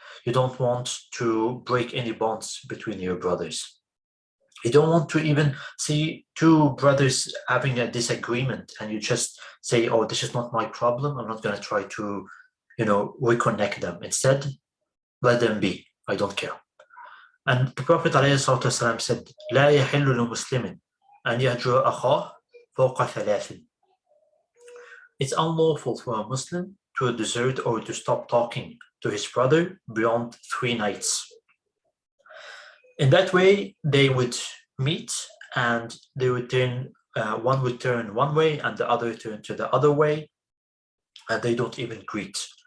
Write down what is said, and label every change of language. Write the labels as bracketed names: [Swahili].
[English] You don't want to break any bonds between your brothers. You don't want to even see two brothers having a disagreement and you just say, oh, this is not my problem. I'm not going to try to, reconnect them. Instead, let them be. I don't care. And the Prophet ﷺ said, [Arabic] لا يحل لمسلم أن يهجر أخاه فوق ثلاث. [English] It's unlawful for a Muslim to desert or to stop talking to his brother beyond 3 nights. In that way, they would meet and they would one would turn one way and the other turn to the other way, and they don't even greet.